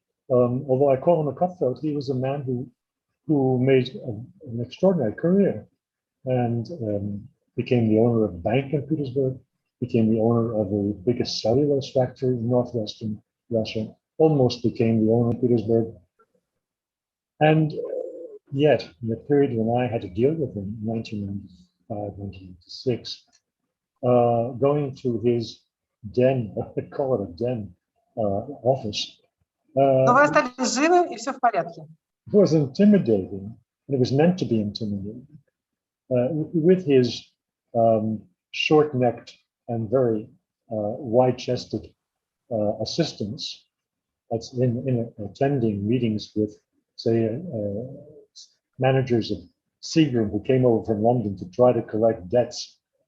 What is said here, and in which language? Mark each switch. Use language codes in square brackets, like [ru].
[en] Although I call him a cutthroat, he was a man who made an extraordinary career and became the owner of a bank in Petersburg, became the owner of the biggest cellulose factory in northwestern Russia, almost became the owner of Petersburg. And yet, in the period when I had to deal with him, 1995, 1996, going to his den, I call it a den, office. [ru] Но вы остались живы, и все в порядке. [en] It was intimidating, and it was meant to be intimidating. With his short-necked and very wide-chested assistants, that's in attending meetings with, say, managers of Seagram who came over from London to try to collect debts.